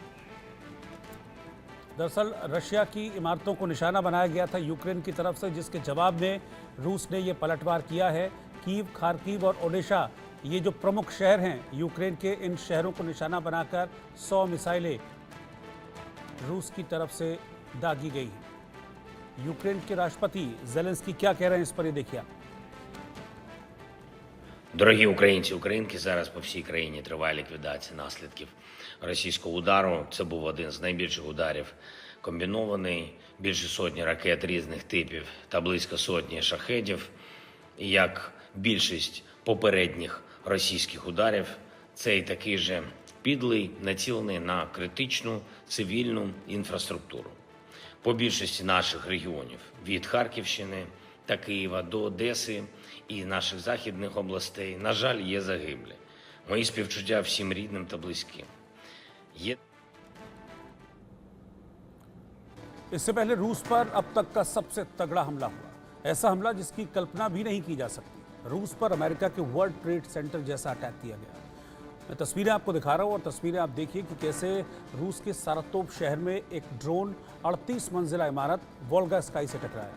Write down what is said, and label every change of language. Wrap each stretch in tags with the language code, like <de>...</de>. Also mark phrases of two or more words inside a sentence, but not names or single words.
<hi>दरअसल रशिया की इमारतों को निशाना बनाया गया था यूक्रेन की तरफ से, जिसके जवाब में रूस ने यह पलटवार किया है। कीव, खार्किव और ओडेशा, ये जो प्रमुख शहर हैं यूक्रेन के, इन शहरों को निशाना बनाकर 100 मिसाइलें रूस की तरफ से दागी गई हैं। यूक्रेन के राष्ट्रपति ज़ेलेंस्की क्या कह रहे हैं इस पर, ये देखिए आप।</hi> <uk>Дорогі українці, українки, зараз по всій країні триває ліквідація наслідків російського удару. Це був один з найбільших ударів комбінований, більше сотні ракет різних типів та близько сотні шахедів. І як більшість попередніх російських ударів, цей такий же підлий, націлений на критичну цивільну інфраструктуру. По більшості наших регіонів, від Харківщини та Києва до Одеси і наших західних областей, на жаль, є загиблі. Мої співчуття всім рідним та близьким.</uk> <hi>इससे पहले रूस पर अब तक का सबसे तगड़ा हमला हुआ, ऐसा हमला जिसकी कल्पना भी नहीं की जा सकती। रूस पर अमेरिका के वर्ल्ड ट्रेड सेंटर जैसा अटैक किया गया। मैं तस्वीरें आपको दिखा रहा हूं और तस्वीरें आप देखिए कि कैसे रूस के सारातोव शहर में एक ड्रोन 38 मंजिला इमारत वोल्गा स्काई से टकराया।</hi>